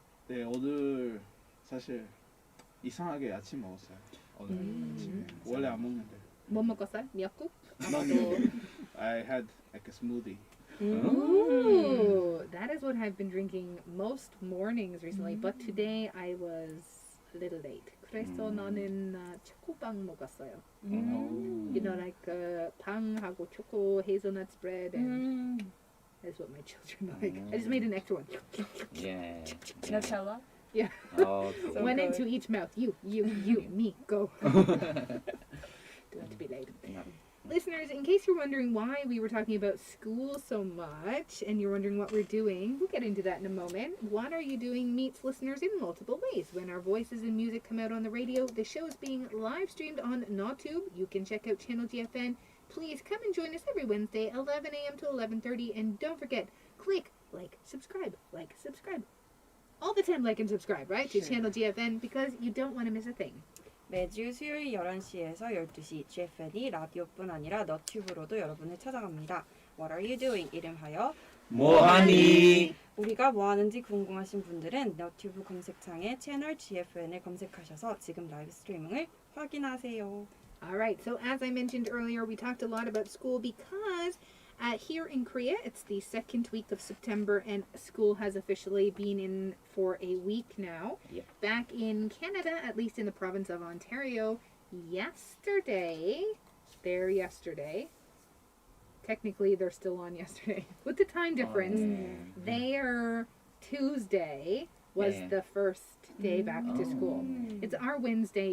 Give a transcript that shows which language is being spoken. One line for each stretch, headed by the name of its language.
Korean: 네, 오늘 사실 이상하게 아침 먹었어요. 오늘 아침에 원래 안 먹는데. 뭐 먹었어요? 미역국?
English: No, I had like a smoothie. Ooh, that is what I've been drinking most mornings recently. But today I was a little late.
Korean: 그래서 나는 초코빵 먹었어요.
English: You know, like
Korean: 빵하고 초코
English: hazelnut spread, and that's what my children like. I just made an extra one. Yeah. Nutella. Yeah. Oh, So One good. into each mouth. You, me, go. Don't have to be late. yeah. Listeners, in case you're wondering why we were talking about school so much and you're wondering what we're doing, we'll get into that in a moment. What Are You Doing meets listeners in multiple ways. When our voices and music come out on the radio, the show is being live streamed on NawTube. You can check out Channel GFN. Please come and join us every Wednesday, 11 a.m. to 11:30. And don't forget, click, subscribe. All the time, like and subscribe, right? To Channel GFN because you don't want to miss a thing.
Korean: 매주 수요일 11시에서 12시 GFN이 라디오뿐 아니라 너튜브로도 여러분을 찾아갑니다.
English: What are you doing?
Korean: 이름하여 뭐하니? 우리가 뭐하는지 궁금하신 분들은 너튜브 검색창에 채널 GFN을 검색하셔서 지금 라이브 스트리밍을 확인하세요.
English: All right, so as I mentioned earlier, we talked a lot about school because here in Korea, it's the second week of September and school has officially been in for a week now. Yep. Back in Canada, at least in the province of Ontario, yesterday, technically they're still on yesterday, with the time difference, their Tuesday was the first day back to school. It's our Wednesday.